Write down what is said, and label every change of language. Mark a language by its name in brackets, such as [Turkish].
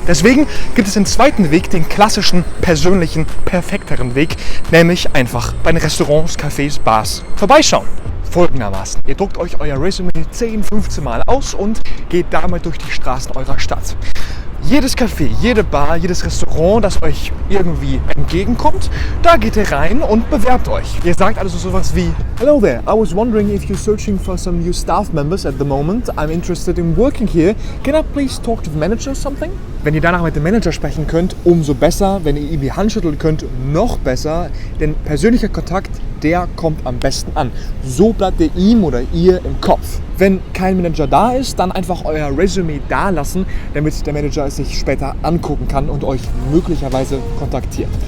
[German] Deswegen gibt es den zweiten Weg, den klassischen, persönlichen, perfekteren Weg, nämlich einfach bei den Restaurants, Cafés, Bars vorbeischauen. Folgendermaßen: Ihr druckt euch euer Resume 10, 15 Mal aus und geht damit durch die Straßen eurer Stadt. Jedes Café, jede Bar, jedes Restaurant, das euch irgendwie entgegenkommt, da geht ihr rein und bewerbt euch. Ihr sagt also sowas wie: [English] Hello there, I was wondering if you're searching for some new staff members at the moment. I'm interested in working here. Can I please talk to the manager or something? [German] Wenn ihr danach mit dem Manager sprechen könnt, umso besser. Wenn ihr ihm die Hand schütteln könnt, noch besser. Denn persönlicher Kontakt, der kommt am besten an. So bleibt ihr ihm oder ihr im Kopf. Wenn kein Manager da ist, dann einfach euer Resümee da lassen, damit der Manager es sich später angucken kann und euch möglicherweise kontaktiert.